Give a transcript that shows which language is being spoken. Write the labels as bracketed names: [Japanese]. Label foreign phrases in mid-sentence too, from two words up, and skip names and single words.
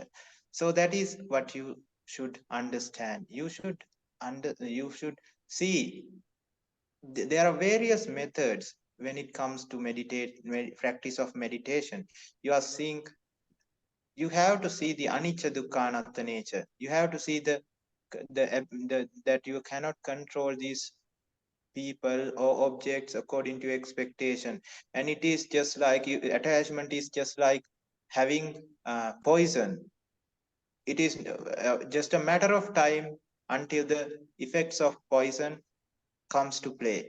[English] So that is what you should understand. You should see there are various methods when it comes to practice of meditation. You are seeing, you have to see the [Pali] anicca dukkha anatta [English] nature. You have to see that you cannot control these people or objects according to expectation. And it is just like attachment is just like having poison. It is just a matter of time until the effects of poison comes to play.